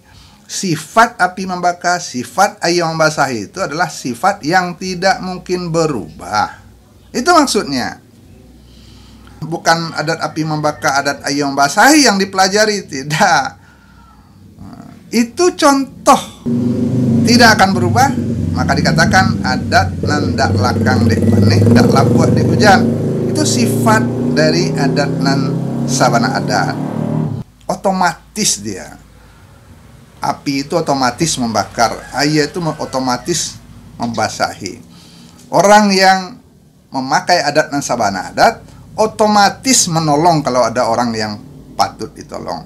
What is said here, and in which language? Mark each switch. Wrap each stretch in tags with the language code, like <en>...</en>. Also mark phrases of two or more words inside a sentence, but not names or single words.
<id>Sifat api membakar, sifat air membasahi itu adalah sifat yang tidak mungkin berubah. Itu maksudnya. Bukan adat api membakar, adat air membasahi yang dipelajari, tidak. Itu contoh, tidak akan berubah. Maka dikatakan</id> <min>adat nan dak lakang dek paneh, dak labuh dek hujan.</min> <id>Itu sifat dari</id> <min>adat nan sabana adat.</min> <id>Otomatis dia. Api itu otomatis membakar, air itu otomatis membasahi. Orang yang memakai</id> <min>adat nan sabana adat</min> <id>otomatis menolong kalau ada orang yang patut ditolong.</id>